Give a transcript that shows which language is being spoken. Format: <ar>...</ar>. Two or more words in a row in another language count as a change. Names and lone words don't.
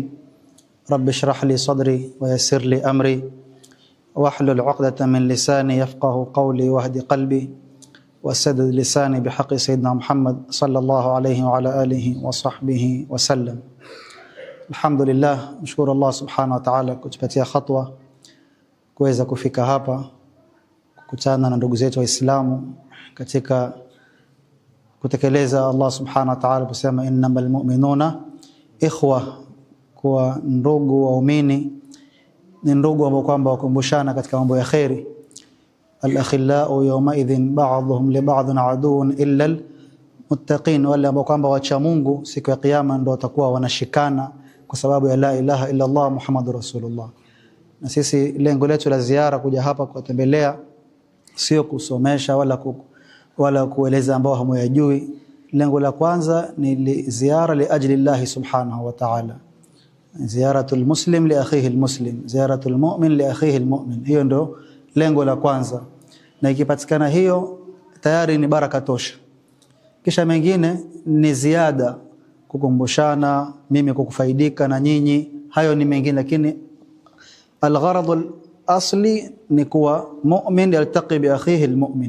<ar>رب اشرح لي صدري ويسر لي أمري واحلل عقدة من لساني يفقه قولي واهد قلبي وسدد لساني بحق سيدنا محمد صلى الله عليه وعلى آله وصحبه وسلم. Alhamdulillah,</ar> <sw>mshukuru</sw> <ar>الله سبحانه وتعالى</ar> <sw>kutupatia khatwa kuweza kufika hapa kukutana na ndugu zetu waislamu katika kutekeleza</sw> <ar>الله سبحانه وتعالى</ar> <sw>kusema</sw> <ar>إنما المؤمنون إخوة,</ar> <sw>kwa ndugu waumini ni ndugu ambao kwamba wakumbushana katika mambo ya khairi.</sw> <ar>الأخلاء يومئذ بعضهم لبعض عدو إلا المتقين,</ar> <sw>wale ambao kwamba wacha Mungu siku ya kiyama ndio watakuwa wanashikana kwa sababu ya</sw> <ar>لا إله إلا الله محمد رسول الله.</ar> <sw>Na sisi lengo letu la ziara kuja hapa kutembelea sio kusomesha wala kueleza ambao hamuyajui. Lengo la kwanza ni ziara</sw> <ar>لأجل الله سبحانه وتعالى. زيارة المسلم لأخيه المسلم زيارة المؤمن لأخيه المؤمن.</ar> <sw>Hiyo ndio lengo la kwanza. Na ikipatikana hiyo tayari ni baraka tosha. Kisha mengine ni ziada, kukumbushana, mimi kukufaidika na nyinyi, hayo ni mengine, lakini</sw> <ar>الغرض الأصلي</ar> <sw>ni kuwa</sw> <ar>مؤمن يلتقي بأخيه المؤمن.</ar>